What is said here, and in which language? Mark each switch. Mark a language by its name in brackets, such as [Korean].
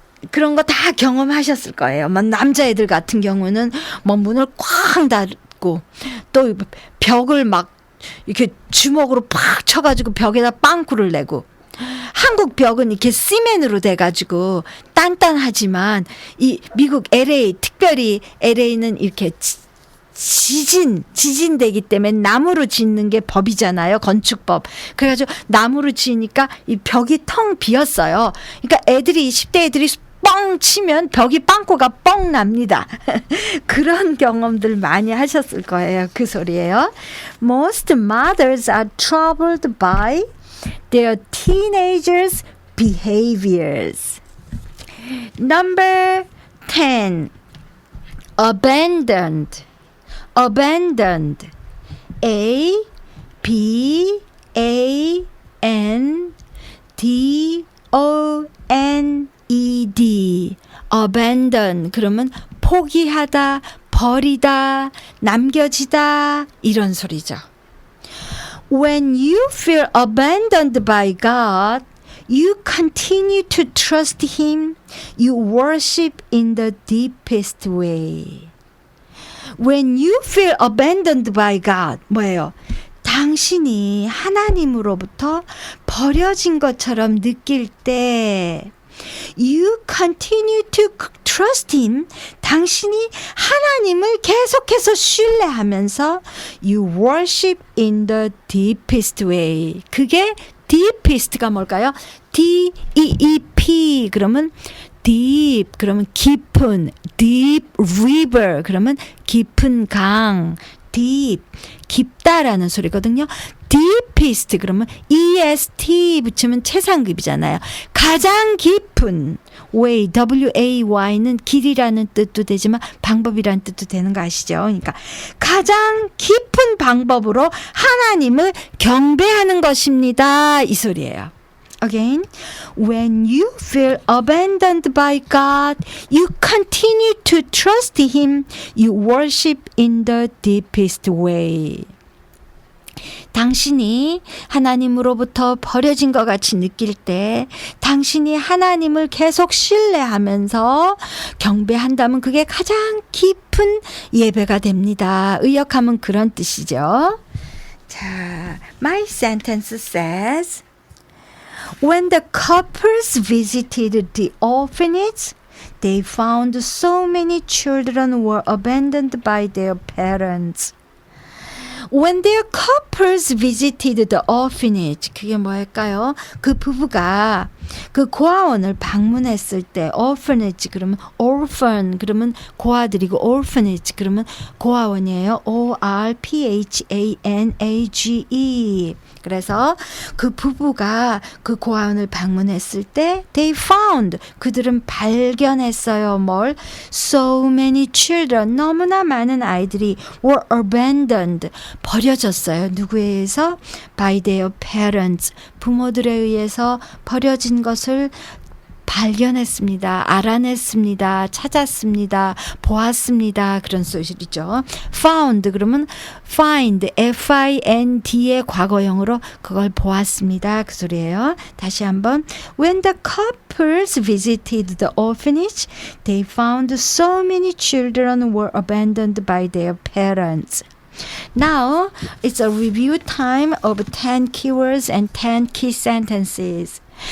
[Korean] 그런 거 다 경험하셨을 거예요. 뭐 남자애들 같은 경우는 뭐 문을 쾅 닫고 또 벽을 막 이렇게 주먹으로 팍 쳐가지고 벽에다 빵꾸를 내고, 한국 벽은 이렇게 시멘으로 돼가지고 단단하지만 이 미국 LA, 특별히 LA는 이렇게 지진되기 때문에 나무로 짓는 게 법이잖아요. 건축법. 그래가지고 나무로 지으니까 이 벽이 텅 비었어요. 그러니까 10대 애들이 뻥 치면 벽이 빵꾸가 뻥 납니다. 그런 경험들 많이 하셨을 거예요. 그 소리예요. [English] Most mothers are troubled by their teenagers' behaviors. Number 10. Abandoned. Abandoned. A B A N D O N E D. Abandon. [Korean] 그러면 포기하다, 버리다, 남겨지다 이런 소리죠. [English] When you feel abandoned by God, you continue to trust Him. You worship in the deepest way. When you feel abandoned by God, [Korean] 뭐예요? 당신이 하나님으로부터 버려진 것처럼 느낄 때 [English] You continue to trust Him. [Korean] 당신이 하나님을 계속해서 신뢰하면서 [English] You worship in the deepest way. [Korean] 그게 deepest가 뭘까요? D-E-E-P 그러면 deep 그러면 깊은, deep river 그러면 깊은 강, deep 깊다라는 소리거든요. deepest 그러면 EST 붙이면 최상급이잖아요. 가장 깊은 way, W-A-Y는 길이라는 뜻도 되지만 방법이라는 뜻도 되는 거 아시죠? 그러니까 가장 깊은 방법으로 하나님을 경배하는 것입니다. 이 소리예요. [English] Again, when you feel abandoned by God, you continue to trust Him. You worship in the deepest way. [Korean] 당신이 하나님으로부터 버려진 것 같이 느낄 때 당신이 하나님을 계속 신뢰하면서 경배한다면 그게 가장 깊은 예배가 됩니다. 의역하면 그런 뜻이죠. [English] 자, my sentence says, When the couples visited the orphanage, they found so many children were abandoned by their parents. When their couples visited the orphanage, [Korean] 그게 뭐일까요? 그 부부가 그 고아원을 방문했을 때 orphanage 그러면 orphan 그러면 고아들이고 orphanage 그러면 고아원이에요. O-R-P-H-A-N-A-G-E. 그래서 그 부부가 그 고아원을 방문했을 때 [English] they found [Korean] 그들은 발견했어요. 뭘? [English] So many children [Korean] 너무나 많은 아이들이 [English] were abandoned [Korean] 버려졌어요. 누구에 의해서? [English] By their parents [Korean] 부모들에 의해서 버려진 것을 발견했습니다. 알아냈습니다. 찾았습니다. 보았습니다. 그런 소리죠. found 그러면 find, F-I-N-D의 과거형으로 그걸 보았습니다. 그 소리예요. 다시 한번. [English] When the couples visited the orphanage, they found so many children were abandoned by their parents. Now, it's a review time of 10 keywords and 10 key sentences.